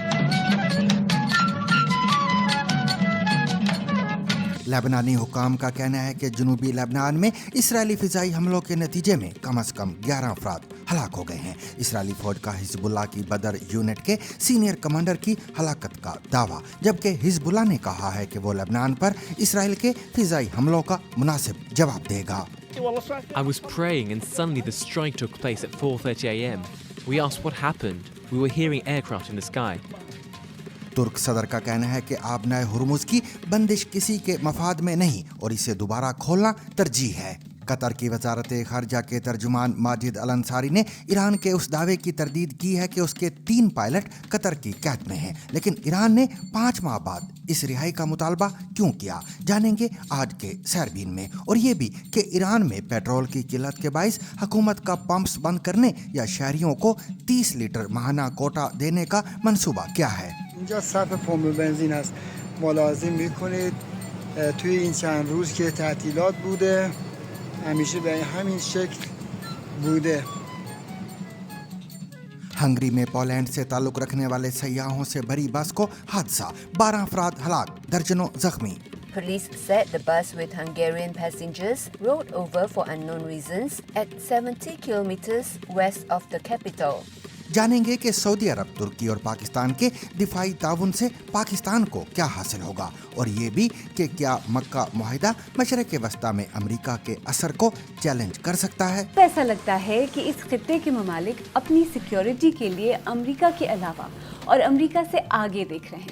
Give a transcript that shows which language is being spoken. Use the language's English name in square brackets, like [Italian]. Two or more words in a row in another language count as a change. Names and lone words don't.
[Urdu] لبنانی حکام کا کہنا ہے کہ جنوبی لبنان میں اسرائیلی فضائی حملوں کے نتیجے میں کم سے کم 11 افراد ہلاک ہو گئے ہیں. اسرائیلی فوج کا حزب اللہ کی بدر یونٹ کے [English] senior commander [Urdu] کی ہلاکت کا دعویٰ، جبکہ حزب اللہ نے کہا ہے کہ وہ لبنان پر اسرائیل کے فضائی حملوں کا مناسب جواب دے گا. [English] I was praying and suddenly the strike took place at 4:30 a.m. We asked what happened. We were hearing aircraft in the sky. [Urdu] ترک صدر کا کہنا ہے کہ آبنائے ہرمز کی بندش کسی کے مفاد میں نہیں اور اسے دوبارہ کھولنا ترجیح ہے. قطر کی وزارت خارجہ کے ترجمان ماجد الانصاری نے ایران کے اس دعوے کی تردید کی ہے کہ اس کے 3 پائلٹ قطر کی قید میں ہیں، لیکن ایران نے 5 ماہ بعد اس رہائی کا مطالبہ کیوں کیا، جانیں گے آج کے سیربین میں. اور یہ بھی کہ ایران میں پیٹرول کی قلت کے باعث حکومت کا پمپس بند کرنے یا شہریوں کو 30 لیٹر ماہانہ کوٹہ دینے کا منصوبہ کیا ہے. [Persian] اینجا صف پمپ بنزین است. ملاحظه میکنید توی این چند روز که تعطیلات بوده همیشه به همین شکل بوده. [Urdu] ہنگری میں پولینڈ سے تعلق رکھنے والے سیاحوں سے بھری بس کو حادثہ، 12 افراد ہلاک، درجنوں زخمی. [English] Police said the bus with Hungarian passengers rolled over for unknown reasons at 70 kilometers west of the capital. [Urdu] جانیں گے کہ سعودی عرب، ترکی اور پاکستان کے دفاعی تعاون سے پاکستان کو کیا حاصل ہوگا، اور یہ بھی کہ کیا مکہ معاہدہ مشرق وسطیٰ میں امریکہ کے اثر کو چیلنج کر سکتا ہے. ایسا لگتا ہے کہ اس خطے کے ممالک اپنی سیکیورٹی کے لیے امریکہ کے علاوہ اور امریکہ سے آگے دیکھ رہے ہیں.